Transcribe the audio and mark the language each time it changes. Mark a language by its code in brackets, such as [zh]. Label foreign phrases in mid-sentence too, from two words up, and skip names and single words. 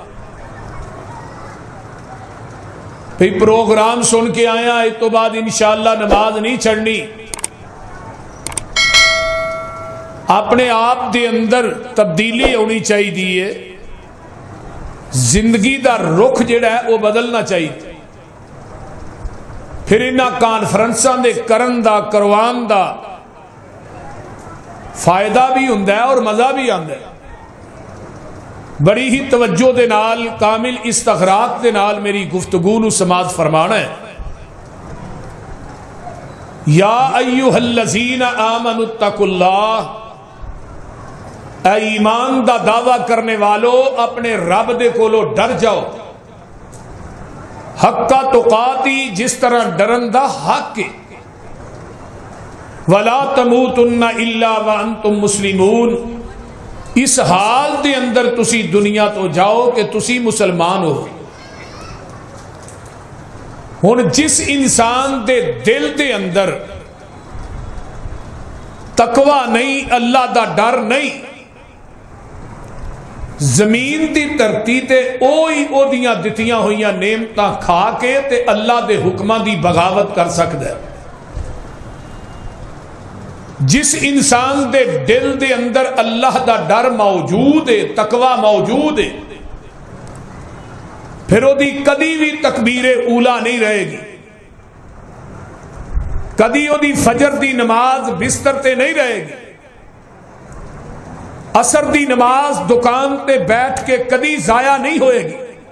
[pa] پھر پروگرام سن کے آیا، اس تو بعد انشاءاللہ نماز نہیں چھڑنی۔ اپنے آپ دے اندر تبدیلی ہونی چاہیے، زندگی دا رخ جڑا ہے وہ بدلنا چاہیے۔ پھر انہاں کانفرنساں دے کرن دا کروان دا فائدہ بھی ہوندا ہے اور مزہ بھی آندا ہے۔ بڑی ہی توجہ دے نال، کامل استغراق دے نال میری گفتگو نو سماعت فرمانا ہے۔ [ar] یا ایھا الذین آمنوا اتقوا اللہ، [pa] اے ایمان دا دعویٰ کرنے والو اپنے رب دے کولو ڈر جاؤ، [ar] حق تقاتی، [pa] جس طرح ڈرن دا حق ہے، [ar] ولا تموتن الا وانتم مسلمون، [pa] اس حال دے اندر تسی دنیا تو جاؤ کہ تسی مسلمان ہو۔ ہن جس انسان دے دل دے اندر تقوی نہیں، اللہ دا ڈر نہیں، زمین دی دھرتی تے اوہی او دیاں دتیاں ہوئیاں نعمتاں کھا کے تے اللہ دے حکماں دی بغاوت کر سکدا ہے۔ جس انسان دے دل دے اندر اللہ دا ڈر موجود ہے، تقوی موجود ہے، پھر وہ کدی بھی تکبیر اولا نہیں رہے گی، کدی وہ فجر دی نماز بستر تے نہیں رہے گی، عصر دی نماز دکان تے بیٹھ کے کدی ضائع نہیں ہوئے گی۔